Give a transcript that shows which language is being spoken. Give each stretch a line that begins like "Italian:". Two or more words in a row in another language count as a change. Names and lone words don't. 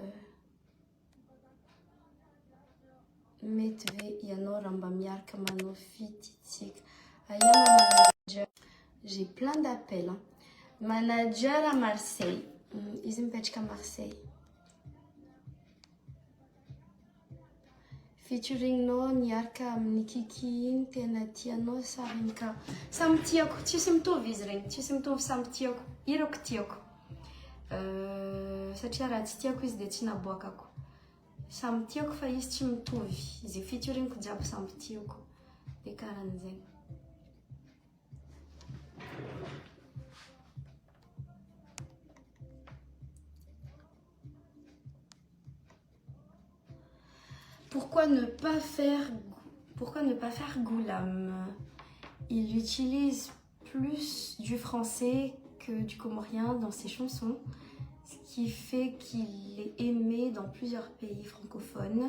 French: J'ai plein d'appels. Hein. Manager à Marseille. Ils me pêchent à Marseille.
Malagasy: Featuring no niarka Nikiki Tenatiano Sarinka. Samtiok, tsisy mitovy izy regny, tsisy mitovy samy tiako. Irako tiako. Satria raha tsy tiako izy dia tsy naboakako. Samy tiako fa izy tsy mitovy. Izay featuringko jiaby samy tiako. Dia karahan'izay.
French: Pourquoi ne pas faire Goulam? Il utilise plus du français que du comorien dans ses chansons, ce qui fait qu'il est aimé dans plusieurs pays francophones.